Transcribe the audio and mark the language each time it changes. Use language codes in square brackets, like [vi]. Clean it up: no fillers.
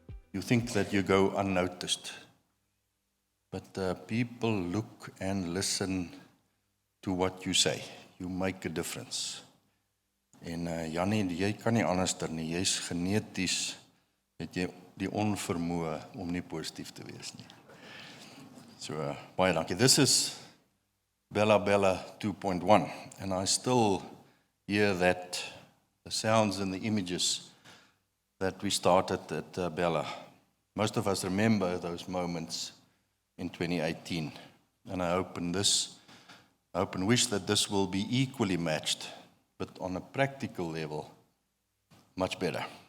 [en] You think that you go unnoticed. But people look and listen to what you say. You make a difference. [af] En Jannie, jy kan nie anderster nie. Jy's geneties, het jy die onvermoë om nie positief te wees nie. So, baie dankie. [en] This is Bella Bella 2.1, and I still hear that, the sounds and the images that we started at Bella. Most of us remember those moments in 2018, and I hope and wish that this will be equally matched, but on a practical level, much better.